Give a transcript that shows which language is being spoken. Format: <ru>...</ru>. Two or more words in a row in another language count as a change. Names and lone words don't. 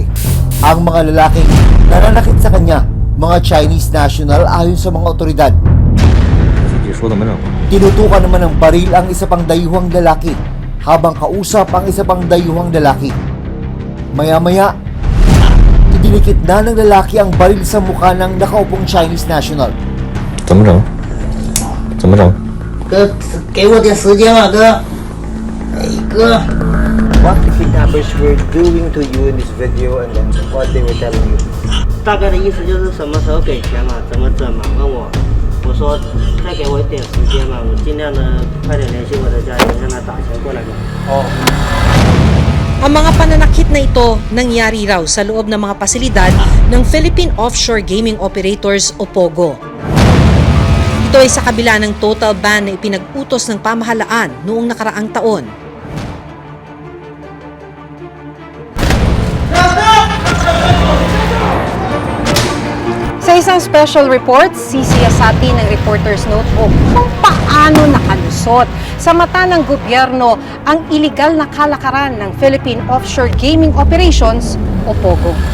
<tl>Ang mga lalaking nananakit sa kanya, mga</tl> <en>Chinese national</en> <tl>ayon sa mga otoridad. Tinutukan naman ng baril ang isa pang dayuhang lalaki habang kausap ang isa pang dayuhang lalaki. Maya-maya, idinikit na ng lalaki ang baril sa mukha ng nakaupong</tl> <en>Chinese national.</en> <zh>怎么整？怎么整？哥，给我点时间吧，哥。哎，哥。</zh> <en>What the kidnappers were doing to you in this video and then what they were telling you?</en> <zh>大概的意思就是什么时候给钱嘛，怎么整嘛？问我，我说再给我一点时间嘛，我尽量的快点联系我的家人，让他打钱过来嘛。 Oh.</zh> <tl>Ang mga pananakit na ito nangyari raw sa loob ng mga pasilidad ng Philippine Offshore Gaming Operators o POGO. Ito ay sa kabila ng</tl> <en>total ban</en> <tl>na ipinag-utos ng pamahalaan noong nakaraang taon. Sa isang</tl> <en>special report,</en> <tl>sisiyasati ng Reporter's Notebook kung paano nakalusot sa mata ng gobyerno ang iligal na kalakaran ng Philippine Offshore Gaming Operations o POGO.</tl>